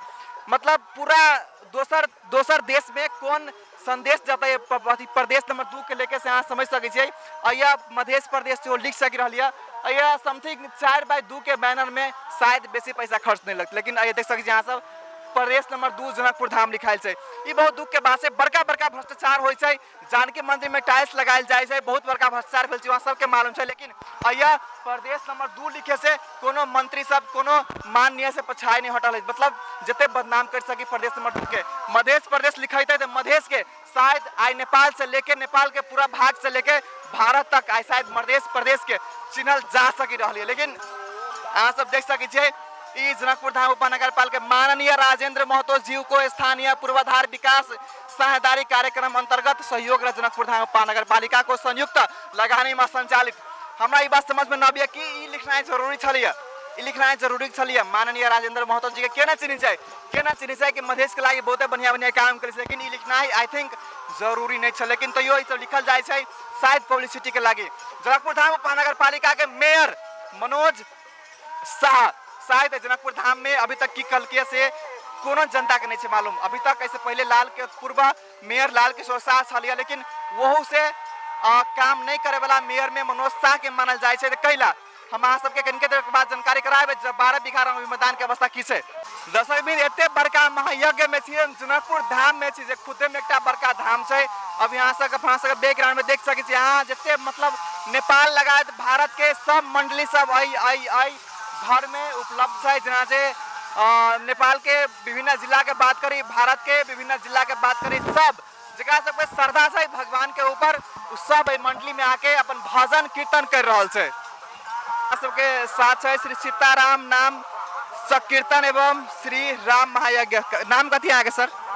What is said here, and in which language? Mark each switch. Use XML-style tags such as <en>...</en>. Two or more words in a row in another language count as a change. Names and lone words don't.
<mai>मतलब पूरा दोसर देश में कौन संदेश जाता है प्रदेश नंबर 2 के लेके से यहाँ समझ सके छिए। मध्य प्रदेश से लिख सक रहा समथिंग 4/2 के बैनर में शायद बेसी पैसा खर्च नहीं लगता। लेकिन देख सके यहाँ सब प्रदेश नंबर 2 जनकपुर धाम लिखायल है। ये बहुत दुख के बात से बड़का बड़का भ्रष्टाचार हो जानकी मंदिर में टाइल्स लगायल जाए बहुत बड़का भ्रष्टाचार भेल सबके मालूम है। लेकिन अया प्रदेश नंबर 2 लिखे से कोनो मंत्री सब कोनो माननीय से पछाई नहीं हटल है। मतलब जते बदनाम कर सकी प्रदेश नंबर 2 के मध्य प्रदेश लिखाइते तो मध्य के शायद आई नेपाल से लेके नेपाल के पूरा भाग से लेके भारत तक आई शायद मध्य प्रदेश के चिन्हल जा सकी रही है। लेकिन अहाँ सब देख सकी छे ई जनकपुर धाम उपनगर पालिका माननीय राजेंद्र महतो जी को</mai> <ne>स्थानीय पूर्वाधार विकास साझेदारी कार्यक्रम अंतर्गत सहयोग र जनकपुर धाम उपनगर पालिका को संयुक्त लगानी में संचालित</ne> <mai>हमरा ई बात समझ में न आबिया कि ई लिखनाइ जरूरी छलिए। ई लिखनाइ जरूरी छलिए माननीय राजेंद्र महतो जी के केना चिन्ही छै कि मधेश के लागि बहुते बढ़िया काम करे छै। लेकिन ई लिखनाइ</mai> <en>I think</en> <mai>जरूरी नहीं छै। लेकिन तैयो ई सब लिखल जाय छै शायद पब्लिसिटी के लागि। जनकपुर धाम उपनगर पालिका के मेयर मनोज शाह शायद जनकपुर धाम में अभी तक की कलके से कोनो जनता के नहीं मालूम। अभी तक ऐसे पहले लाल के पूर्व मेयर लाल किशोर शाह छलिए लेकिन वहू से काम नहीं करे वाला मेयर में मनोज शाह के मानल जाए छै। कैला हम अहाँ सबके कनिके देर के बाद जानकारी कराएब 12 बीघा मैदान के अवस्था की छै। दर्शक बिंद एते बड़का महायज्ञ में छी जनकपुर धाम में छी जे खुदे में एकटा बड़का धाम छै। अब यहाँ से अपना सबके बैकग्राउंड में देख सकै छी यहाँ जते मतलब नेपाल लगायत भारत के सब मंडली सब आई घर में उपलब्ध है। जना से नेपाल के विभिन्न जिला के बात करी भारत के विभिन्न जिला के बात करी सब जगह सबके श्रद्धा से भगवान के ऊपर सब मंडली में आके अपन भजन कीर्तन कर रहा है। सबके साथ है श्री सीताराम नाम संकीर्तन एवं श्री राम महायज्ञ नाम कथी आगे सर</mai>